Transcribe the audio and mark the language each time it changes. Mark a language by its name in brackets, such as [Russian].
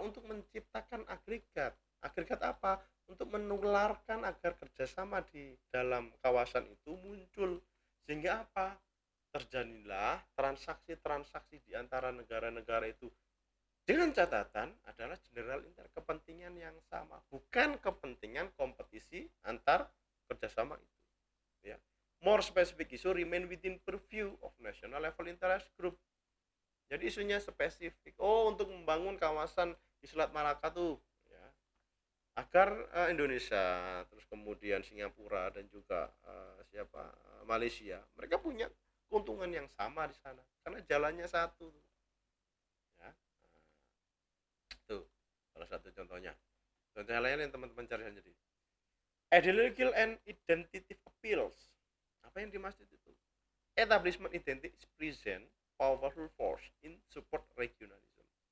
[Indonesian] Untuk menciptakan agregat. Agregat apa? Untuk menularkan agar kerjasama di dalam kawasan itu muncul. Sehingga apa? Terjadilah transaksi-transaksi di antara negara-negara itu dengan catatan adalah general interest, kepentingan yang sama, bukan kepentingan kompetisi antar kerjasama itu. Ya. [English] More specific issue remain within purview of national level interest group. [Indonesian] Jadi isunya spesifik. Oh, untuk membangun kawasan di Selat Malaka tuh, ya, agar Indonesia, terus kemudian Singapura dan juga Malaysia, mereka punya keuntungan yang sama di sana karena jalannya satu, ya. Tuh salah satu contohnya. Contoh yang lain yang teman-teman cari sendiri. [English] Ideological and identity appeals. [Indonesian] Apa yang dimaksud itu? [English] Establishment identity is present powerful force in support regionalism.